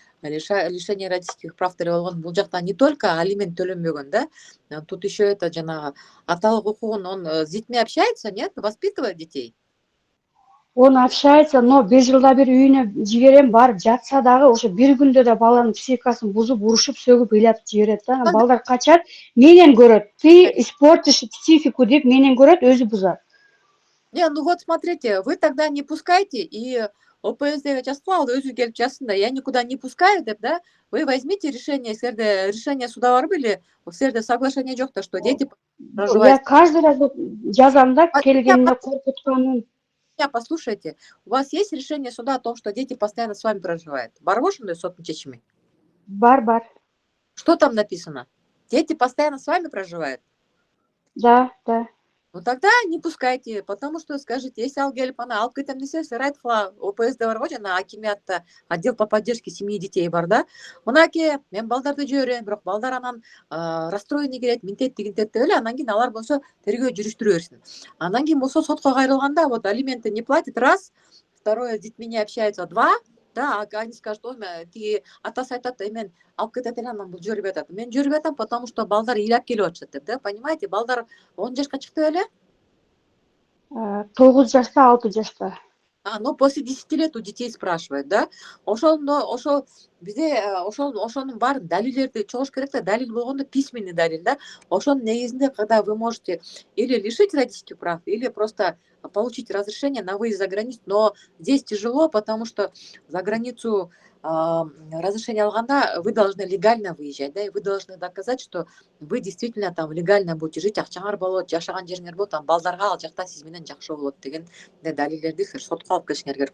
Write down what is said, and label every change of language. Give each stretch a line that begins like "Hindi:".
Russian: Лишение родительских прав
Kyrgyz: деле болгон. Бул жакта
Russian: не только алимент
Kyrgyz: төлөнбөгөн да,
Russian: тут еще это
Kyrgyz: жанагы аталык укугун,
Russian: он с детьми общается, нет, воспитывает детей. Он общается, но
Kyrgyz: 1 жылда бир үйүнө жиберем, барып жатса дагы ошо бир күндө да баланын психикасын бузуп, урушуп, сөгүп, ыйлап жиберет да. Балдар качат, менен көрөт.
Russian: Ты испортишь психику
Kyrgyz: деп менен көрөт, өзү бузат.
Russian: Не, ну вот смотрите, вы тогда не пускайте, и ОПСД
Kyrgyz: жазгыла, өзү келип жазсын да,
Russian: я никуда не пускаю деп, да, вы возьмите решение,
Kyrgyz: силерде
Russian: решение суда барбы или силерде соглашение жок да, что дети Я каждый раз
Kyrgyz: жазам да, келгенине коркутканын.
Russian: Послушайте, у вас есть решение суда о том, что дети постоянно с вами проживают?
Kyrgyz: Бар ошондой соттун чечими? Бар.
Russian: Что там написано? Дети постоянно с вами проживают? Да. Ну тогда не пускайте, потому что скажите, если
Kyrgyz: ал келип ана алып кетем десе, силер айткыла, ОПСД бар го, жана акимиатта
Russian: отдел по поддержке семьи и детей
Kyrgyz: бар да. Мынакей, мен балдарды жиберем, бирок балдар анан
Russian: расстроенный
Kyrgyz: келет, минтет тигинтет деп эле, анан кийин алар болсо тергөө жүрүштүрө берсин. Анан кийин болсо сотко кайрылганда,
Russian: вот алименты не платит, раз, второе, с детьми не общается, два, да, они скажут, ой,
Kyrgyz: тиги атасы айтат, мен алып кетет эле, анан бул жибербей атат. Мен жибербей атам,
Russian: потому что
Kyrgyz: балдар ыйлап келип атышат деп, да,
Russian: понимаете,
Kyrgyz: балдар 10 жашка чыкты беле? 9 жашта, 6 жашта.
Russian: Ну после 10 лет у детей спрашивают, да?
Kyrgyz: Ошол бизде ошонун баарын далилдерди чогуш керек да, далил болгондо письменный далил, да? Ошонун негизинде,
Russian: когда вы можете или лишить родительских прав, или просто получить разрешение на выезд за границу, но здесь тяжело, потому что за границу разрешение алганда вы должны легально выезжать, да, и вы должны доказать, что вы действительно там легально будете жить,
Kyrgyz: акчаңар болот, жашаган жериңер болот,
Russian: там
Kyrgyz: балдарга ал жакта сиз менен жакшы болот деген далилдерди силер сотко алып келишиңер керек.